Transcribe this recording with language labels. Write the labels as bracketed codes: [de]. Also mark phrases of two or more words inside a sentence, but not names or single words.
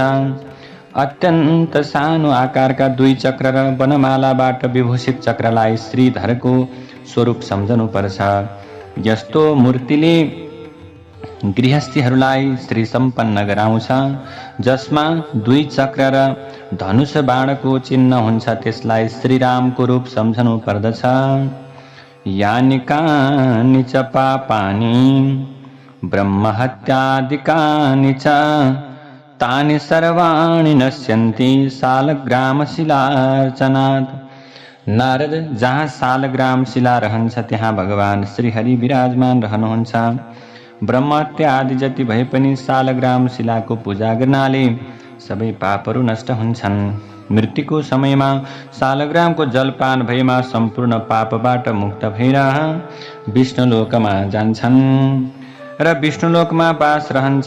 [ne] अत्यन्त सानो आकारका 2 चक्र र वनमालाबाट विभूषित चक्रलाई श्रीधरको स्वरूप सम्झनुपर्छ। यस्तो मूर्तिले गृहस्थीहरूलाई श्री सम्पन्न गराउँछ। जसमा 2 चक्र र धनुष बाणको चिन्ह हुन्छ त्यसलाई श्रीरामको रूप सम्झनु पर्दछ। [sa] यानि कानि च पापानि ब्रह्महत्यादिकानि च तानि सर्वाणि नश्यन्ति सालग्राम शिलार्चनात्। [ne] नारद, जहाँ सालग्राम शिला रहन्छ त्यहाँ भगवान श्रीहरि विराजमान रहनुहुन्छ। ब्रह्महत्या आदि जति भए पनि सालग्राम शिलाको पूजा गर्नाले सबै पापहरू नष्ट हुन्छन्। मृत्युको समयमा सालग्रामको जलपान भएमा सम्पूर्ण पापबाट मुक्त भएर विष्णुलोकमा जान्छन् र विष्णुलोकमा बास रहन्छ।